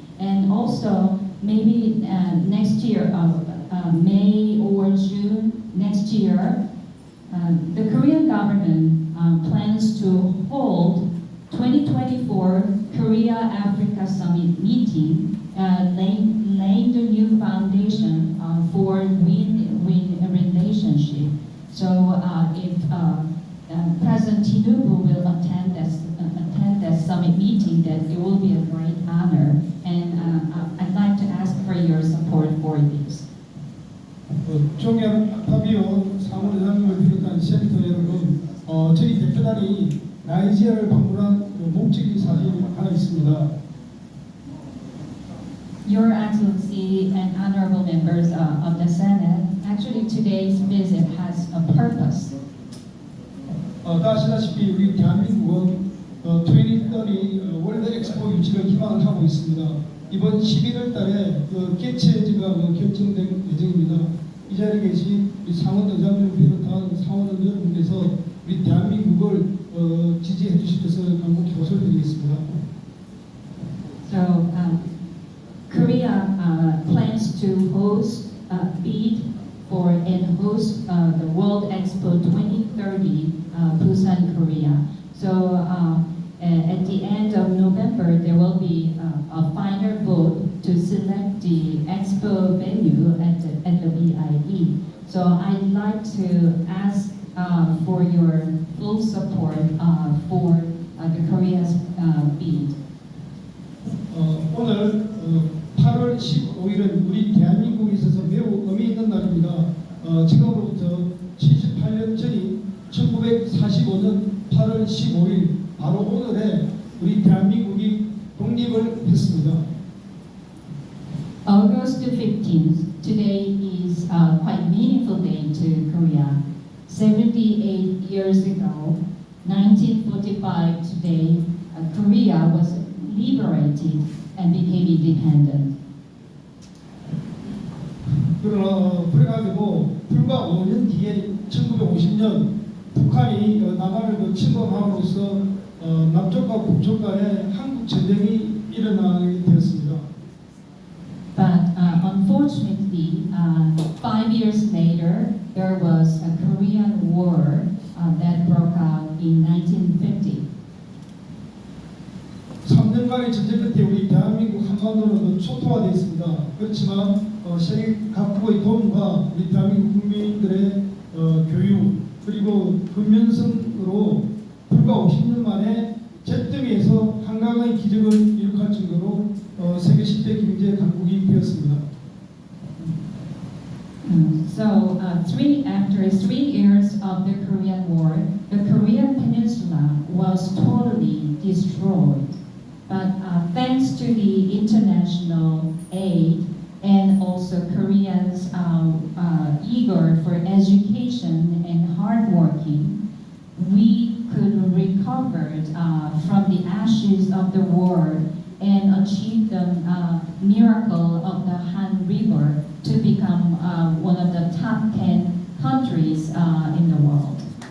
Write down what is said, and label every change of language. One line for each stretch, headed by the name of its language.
English: And also maybe next year, May or June next year, the Korean government plans to hold 2024 Korea-Africa Summit meeting, laying the new foundation for win-win relationship. So if President Tinubu will attend that summit meeting, then it will be a great honor. And I'd like to ask for your support for this.
Korean: 존경 악파비오 사무대장님을 비롯한 세미터 여러분, 저희 대표단이 나이지리아를 방문한 목적이 사실 하나 있습니다.
English: Your Excellency and honorable members of the Senate, actually today's visit has a purpose.
Korean: 다 아시다시피 우리 대한민국은 2030 월드 엑스포 유치를 희망을 하고 있습니다. 이번 11월 달에 개최지가 결정된 예정입니다. 이 자리에 계신 우리 상원 의장님을 비롯한 상원의원 여러분께서 우리 대한민국을 지지해 주실 것을 간곡히 호소드리겠습니다.
English: So Korea plans to host bid for and host the World Expo 2030 Busan, Korea. So at the end of November, there will be a final vote to select the expo venue at the BIE. So I'd like to ask for your full support for the Korea's bid.
Korean: 오늘 8월 15일은 우리 대한민국에 있어서 매우 의미 있는 날입니다. 지금으로부터 78년 전인 1945년 8월 15일 바로 오늘에 우리 대한민국이 독립을 했습니다.
English: August 15th, today is a quite meaningful day to Korea. 78 years ago, 1945 today, Korea was liberated and became independent.
Korean: 그러나 불가지고 불과 5년 뒤에 1950년 북한이 남한을 침범함으로써 남쪽과 북쪽 간에 한국 전쟁이 일어나게 되었습니다.
English: But unfortunately, 5 years later, there was a Korean War that broke out in 1950.
Korean: 3년간의 전쟁 끝에 우리 대한민국 한반도는 초토화되었습니다. 그렇지만 세계 각국의 도움과 우리 대한민국 국민들의 교육 그리고 근면성으로 불과 50년 만에 잿더미에서 한강의 기적을 이룩할 정도로 세계 10대 경제 강국이 되었습니다.
English: So after 3 years of the Korean War, the Korean Peninsula was totally destroyed. But thanks to the international aid and also Koreans eager for education and hard working, we could recover from the ashes of the war and achieve the miracle of the Han River to become one of the top 10 countries in the world.